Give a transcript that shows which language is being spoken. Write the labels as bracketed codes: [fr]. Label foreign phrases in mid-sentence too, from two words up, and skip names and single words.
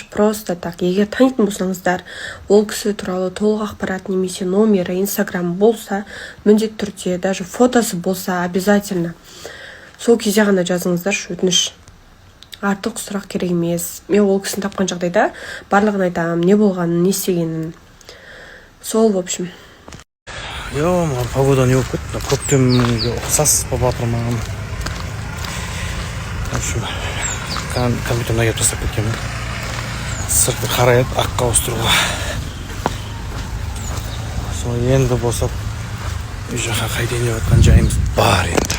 [ru] Просто так, [kk] егер танитын болсаңыздар, ол кісі туралы толық ақпарат немесе номері, инстаграм болса, міндетті түрде, даже фотосы болса, обязательно. Сол кезде ғана жазыңыздаршы, өтініш. Артық сұрақ керек емес. Мен ол кісіні тапқан жағдайда барлығын айтамын, не болғанын, не істегенін. Сол, [ru] в общем. [kk] Погода не болып кетті. Көктемге ұқсас болып жатыр маған. [ru] В общем, [kk] компьютерна келіп тастап кеткенмін. Сыртты қарайып, аққа ауыстыруға. Сол енді босап, үй жаққа қайтайын деп жатқан жайымыз бар енді.